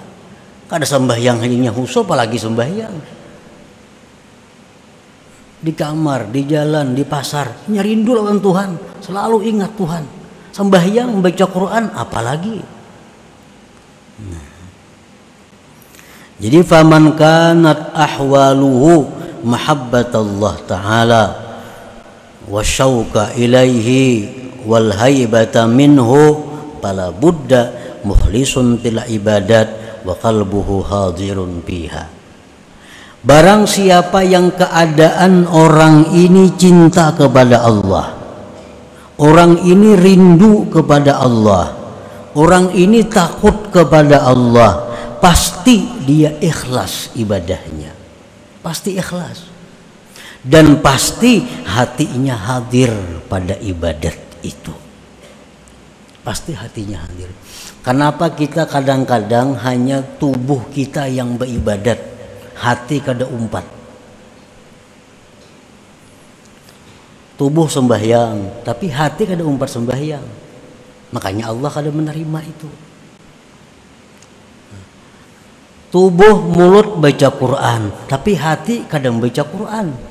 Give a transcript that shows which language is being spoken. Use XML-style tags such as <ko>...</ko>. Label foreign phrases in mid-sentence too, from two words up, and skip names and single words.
<bjn>Kada sembahyang hanya khusyuk, apalagi sembahyang. Di kamar, di jalan, di pasar, hanya rindu lawan Tuhan, selalu ingat Tuhan. Sembahyang, membaca Quran, apalagi. Nah.</bjn> <ar>فمن كانت أحواله محبة الله تعالى والشوق إليه والهيبة منه فلا بد مخلص العبادات وقلبه حاضر بها.</ar> <bjn>Barang siapa yang keadaan orang ini cinta kepada Allah, orang ini rindu kepada Allah, orang ini takut kepada Allah, pasti dia ikhlas ibadahnya, pasti ikhlas, dan pasti hatinya hadir pada ibadat itu, pasti hatinya hadir. Kenapa kita kadang-kadang hanya tubuh kita yang beribadat, hati kada umpat. Tubuh sembahyang, tapi hati kada umpat sembahyang. Makanya Allah kada menerima itu. Tubuh mulut baca Quran, tapi hati kada membaca Quran.</bjn>